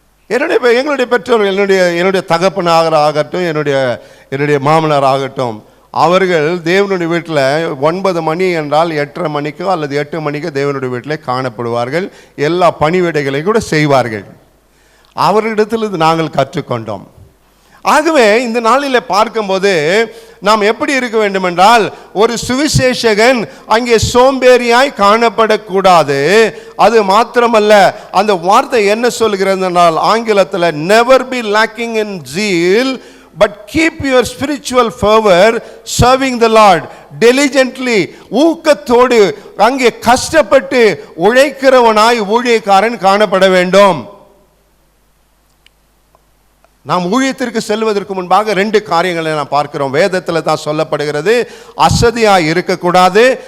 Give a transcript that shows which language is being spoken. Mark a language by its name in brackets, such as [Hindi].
[Tamil] எங்களுடைய பெற்றோர்கள், என்னுடைய தகப்பனாக ஆகட்டும், என்னுடைய மாமனார் ஆகட்டும், அவர்கள் தேவனுடைய வீட்டில் 9 மணி என்றால் 8:30 மணிக்கோ அல்லது 8 மணிக்கோ தேவனுடைய வீட்டில் காணப்படுவார்கள். எல்லா பணிவிடைகளையும் கூட செய்வார்கள். அவர்களிடத்தில் நாங்கள் கற்றுக்கொண்டோம். ஆகவே இந்த நாளில் பார்க்கும்போது நாம் எப்படி இருக்க வேண்டும் என்றால், ஒரு சுவிசேஷகன் அங்கே சோம்பேறியாய் காணப்படக்கூடாது. அது மாத்திரமல்ல, அந்த வார்த்தை என்ன சொல்கிறது என்றால் ஆங்கிலத்தில், [English] never be lacking in zeal but keep your spiritual fervor serving the Lord diligently. [Tamil] ஊக்கத்தோடு அங்கே கஷ்டப்பட்டு உழைக்கிறவனாய் ஊழியக்காரன் காணப்பட வேண்டும். நாம் ஊழியத்திற்கு செல்வதற்கு முன்பாக 2 காரியங்களை நாம் பார்க்கிறோம். வேதத்தில் தான் சொல்லப்படுகிறது, அசதியாய் இருக்கக்கூடாது.